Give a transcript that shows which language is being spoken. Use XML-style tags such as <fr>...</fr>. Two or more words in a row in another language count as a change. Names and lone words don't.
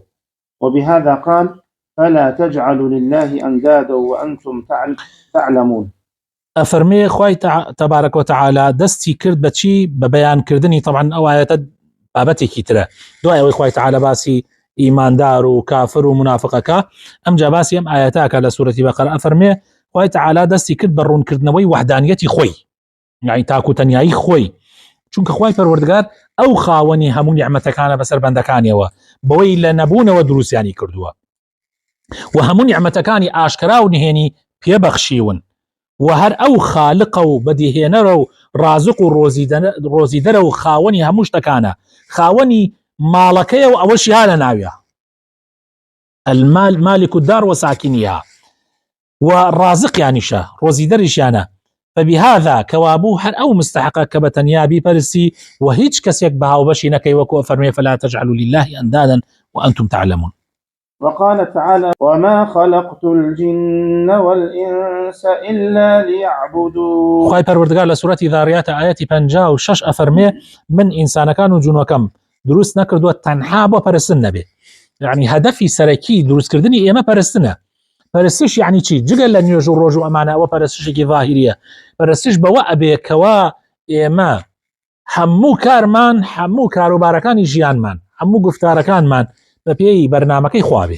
<ar>وبهذا قال: فلا تجعلوا لله أندادا وأنتم تعلمون.</ar> <ckb>أفرمي خوای</ckb> <ar>تبارك وتعالى</ar> <ckb>دستی کرد بچی بە بەیانکردنی طبعا ئەو ئاەتە بابەتێکی ترە دوای ئەوەی خوای تعالی باسی ئیماندار و کافر و منافقەکە ئەمجا باسی ئەم ئاەتاکە لە سورەتی بەقەرە. ئەفەرمێ خوای تعالی دەستی کرد بە ڕوونکردنەوەی وحدانیەتی خۆی، یعنی تاکوتەنیایی خۆی، چونکە خوای پەروەردگار ئەو خاوەنی هەموو نیعمەتەکانە بەسەر بەندەکانیەوە بەوەی لە نەبوونەوە دروستیانی کردووە و هەموو نیعمەتەکانی ئاشکرا و نهێنی پێبەخشیون و هەر ئەو خالقە و بەدیهێنەرە و ڕازق و ڕۆزیدەرە و خاوەنی هەموو شتەکانە، خاوەنی ماڵەکەیە و ئەوەشی ها لە ناویە</ckb> <ar>مالك الدار وساكنيها</ar> <ckb>و ڕازقیانیشە ڕۆزیدەریشیانە. فبهذا کەوابوو هەر ئەو مستحقە کە بە تەنیا بیپەرستی و هیچ کەسێک بە هاوبەشی نەکەی وەکو فەرمێ:</ckb> <ar>فلا تجعلوا لله أندادا وأنتم تعلمون. وقال تعالى: وما خلقت الجن والإنس إلا ليعبدون.</ar> <ckb>خوای پەروەردگار لە سورەتی ذاریات ئاەتی 56 ئەفەرمێ: من ئینسانەکان و جوونەکەم دروست نەکردووە تەنها بۆ پەرستن نەبێ. یعنی هەدەفی سەرەکی دروستکردنی ئێمە پەرستنە. پەرستش یعنی چی؟ جگە لە نوێژ و ڕۆژ و ئەمانە ئەوە پەرستشێکی ظاهریە. پەرستش بەوە ئەبێ کەوا ئێمە هەموو کارمان، هەموو کاروبارەکانی ژیانمان، هەموو گفتارەکانمان بە پێی بەرنامەکەی خوا بێ.</ckb>